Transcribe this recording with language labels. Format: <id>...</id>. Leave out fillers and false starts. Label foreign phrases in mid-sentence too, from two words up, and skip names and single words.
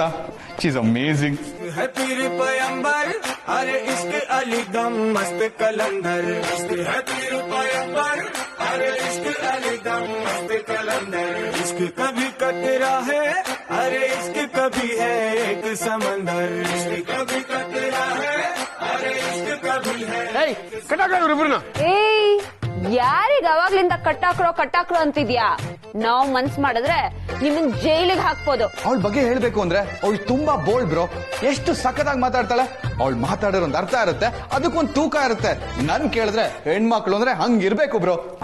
<en>she is amazing.</en> <hi>अरे इश्क अली दम मस्त कलंदर अरे इश्क अली दम मस्त कलंदर इश्क कभी कतरा है अरे इश्क कभी है एक समंदर इश्क कभी कतरा है अरे इश्क कभी है</hi> <kn>ಯಾರಿಗ ಅವಾಗ್ಲಿಂದ ಕಟ್ಟಾಕ್ರೋ ಅಂತಿದ್ಯಾ? ನಾವ್ ಮನ್ಸ್ ಮಾಡಿದ್ರೆ ನಿಮ್ಮನ್ ಜೈಲಿಗೆ ಹಾಕ್ಬೋದು. ಅವಳ ಬಗ್ಗೆ ಹೇಳ್ಬೇಕು ಅಂದ್ರೆ ಅವಳು ತುಂಬಾ ಬೋಲ್ಡ್ ಬ್ರೋ. ಎಷ್ಟು ಸಖತ್ತಾಗಿ ಮಾತಾಡ್ತಾಳೆ. ಅವಳು ಮಾತಾಡೋರ್ ಒಂದ್ ಅರ್ಥ ಇರುತ್ತೆ, ಅದಕ್ಕೊಂದ್ ತೂಕ ಇರುತ್ತೆ. ನನ್ ಕೇಳಿದ್ರೆ ಹೆಣ್ಮಕ್ಳು ಅಂದ್ರೆ ಹಂಗಿರ್ಬೇಕು ಬ್ರೋ.</kn>